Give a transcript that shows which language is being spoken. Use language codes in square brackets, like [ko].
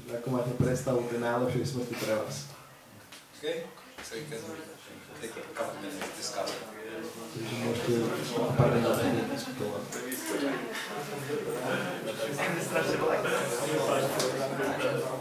[sk] Ako máte predstavu tej najlepšej smrti pre vás? [en] Okay? So you can take a couple minutes to discuss it. [sk] Takže môžete pár minút diskutovať.